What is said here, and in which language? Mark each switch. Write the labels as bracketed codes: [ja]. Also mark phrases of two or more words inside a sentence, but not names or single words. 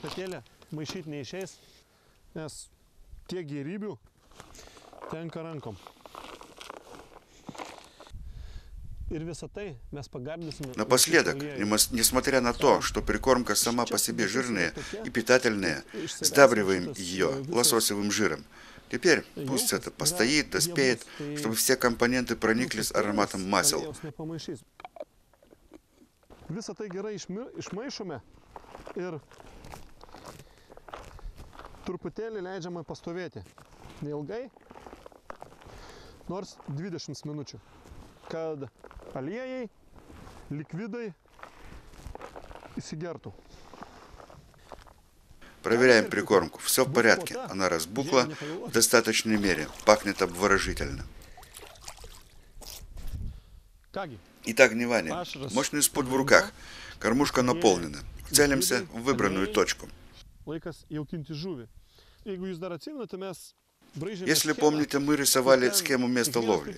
[ru] Напоследок, несмотря на то, что прикормка сама по себе жирная и питательная, сдабриваем ее лососевым жиром. Теперь пусть это постоит, доспеет, чтобы все компоненты прониклись ароматом масел. [lt] Visą tai gerai išmaišome ir truputėlį leidžiame pastovėti. Neilgai, nors 20 minučių, kad aliejai, likvidai įsigertų. [ru] Проверяем прикормку. Все в порядке. Она разбухла в достаточной мере. Пахнет обворожительно. Итак, внимание. Мощный спуд в руках. Кормушка наполнена. Целимся в выбранную точку. Если помните, мы рисовали схему места ловли.